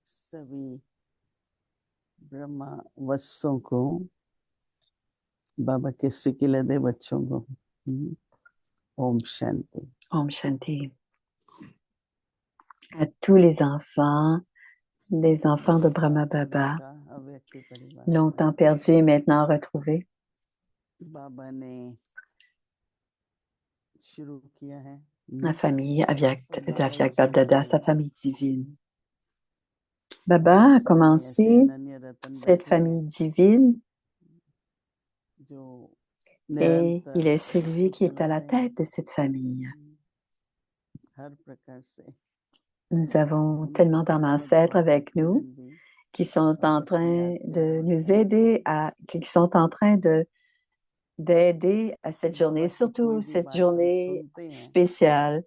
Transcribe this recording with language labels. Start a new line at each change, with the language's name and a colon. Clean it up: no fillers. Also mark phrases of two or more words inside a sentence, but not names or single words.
Hindi: सभी ब्रह्मा वत्सों को बाबा के सिकिले दे बच्चों को ओम शांति। Om Shanti.
French: À tous les enfants de Brahma Baba, longtemps perdus et maintenant retrouvés.
Hindi: बाबा ने शुरू किया है
French: La famille d'Avyak Babdada, sa famille divine. Baba a commencé cette famille divine et il est celui qui est à la tête de cette famille. Nous avons tellement d'ancêtres avec nous qui sont en train de nous aider qui sont en train d'aider à cette journée, surtout cette journée spéciale.